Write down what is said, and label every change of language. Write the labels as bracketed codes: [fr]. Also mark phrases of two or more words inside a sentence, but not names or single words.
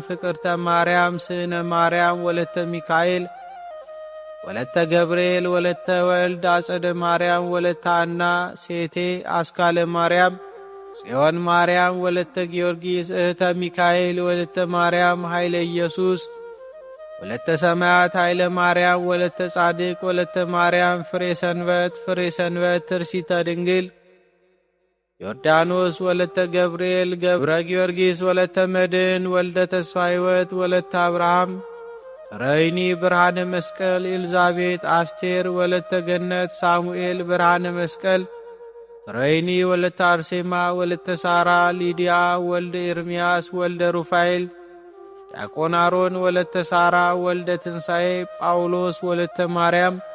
[am] ፍቅርተ ማርያም ስነ ማርያም ወለተ ሚካኤል ወለተ ገብርኤል ወለተ ወልድ አጸደ ማርያም ወለተ አና ሴቴ አስካለ ማርያም ጽዮን ማርያም ወለተ ጊዮርጊስ እህተ ሚካኤል ወለተ ማርያም ኃይለ ኢየሱስ ወለተ ሰማያት ኃይለ ማርያም ወለተ ጻድቅ ወለተ ማርያም ፍሬ ሰንበት ትርሲተ ድንግል ዮርዳኖስ ወለተ ገብርኤል ገብረ ጊዮርጊስ ወለተ መድን ወልደ ተስፋ ሕይወት ወለተ አብርሃም ረይኒ ብርሃነ መስቀል ኤልዛቤጥ አስቴር ወለተ ገነት ሳሙኤል ብርሃነ መስቀል ፍረይኒ ወለተ አርሴማ ወለተ ሳራ ሊድያ ወልደ ኤርምያስ ወልደ ሩፋኤል ዲያቆን አሮን ወለተ ሳራ ወልደ ትንሣኤ ጳውሎስ ወለተ ማርያም